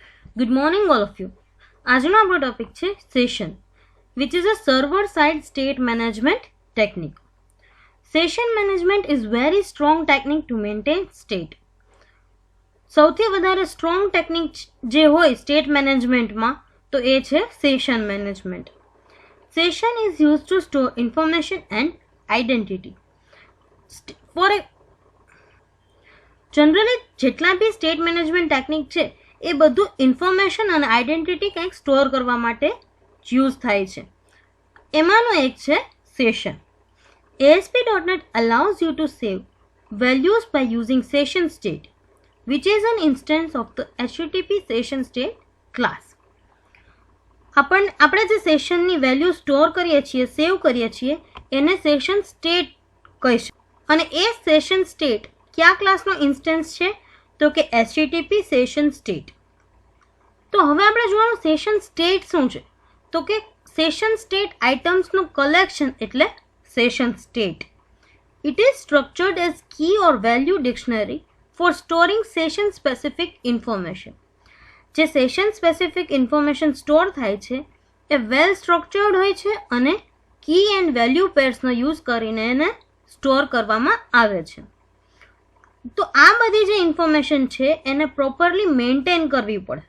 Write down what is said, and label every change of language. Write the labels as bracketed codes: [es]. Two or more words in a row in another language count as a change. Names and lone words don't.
[en] Good morning, all of you. [gu] આજનો આપણો ટોપિક છે સેશન, [en] which is a server side state management technique. Session management is very strong technique to maintain state. [gu] સૌથી વધારે [en] strong technique [gu] જે હોય [en] state managementમાં [gu] તો એ છે [en] session management. session is use to store information and identity. [gu] જનરલી જેટલા બી [en] state management technique [gu] છે એ બધું ઇન્ફોર્મેશન અને આઈડેન્ટિટી કંઈક સ્ટોર કરવા માટે યુઝ થાય છે. એમાંનો એક છે સેશન. [en] ASP.NET allows you to save values by using session state, which is an instance of the HTTP session state class. [gu] આપણે જે સેશનની વેલ્યુ સ્ટોર કરીએ છીએ, સેવ કરીએ છીએ, એને [en] session state [gu] કહીશું. અને એ [en] session state [gu] કયા ક્લાસનો ઇન્સ્ટન્સ છે તો કે [en] HTTP session state. [gu] તો હવે આપણે જોવાનું [en] session state [gu] શું છે તો કે [en] session state [gu] આઇટમ્સનું કલેક્શન એટલે [en] session state. It is structured as key or value dictionary for storing session specific information. [gu] જે [en] session specific information [gu] સ્ટોર થાય છે એ [en] well structured [gu] હોય છે અને [en] key and value [gu] પેર્સનો યુઝ કરીને એને સ્ટોર કરવામાં આવે છે. તો આ બધી જે ઇન્ફોર્મેશન છે એને [en] properly maintain [gu] કરવી પડે.